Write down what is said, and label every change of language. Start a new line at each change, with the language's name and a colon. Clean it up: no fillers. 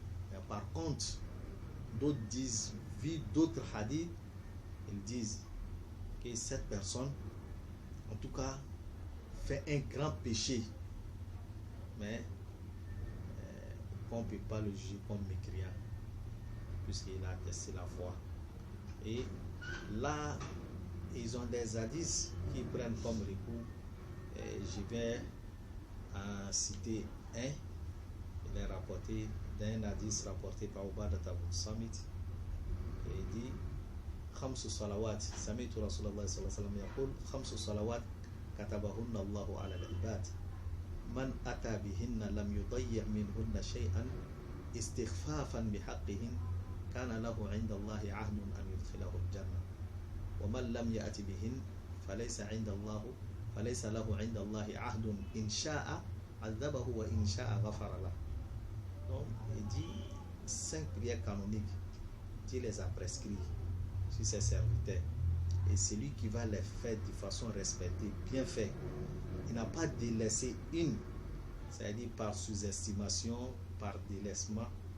French: Mais par contre, d'autres disent, vu d'autres hadiths, ils disent que cette personne, en tout cas, fait un grand péché, mais on ne peut pas le juger comme mécréant puisqu'il a testé la foi. Et là, ils ont des hadiths qui prennent comme recours. Je vais en citer un. Il est rapporté d'un hadith rapporté par Ubadat Ibn Samit. Et il dit
Arabic: خمس صلوات سمعت رسول الله صلى الله عليه وسلم يقول 5 صلوات كتبهن الله على العباد من أتى بهن لم يضيع منهن شيئا استخفافا بحقهن كان له عند الله عهد أن يدخله الجنة ومن لم يأت بهن فليس له عند الله عهد إن شاء عذبه وإن شاء غفر له.
French: Donc il dit 5 prières canoniques, Dieu les a prescrits sur ses serviteurs, et celui qui va les faire de façon respectée, bien fait, il n'a pas délaissé une, c'est-à-dire par sous-estimation, par délaissement.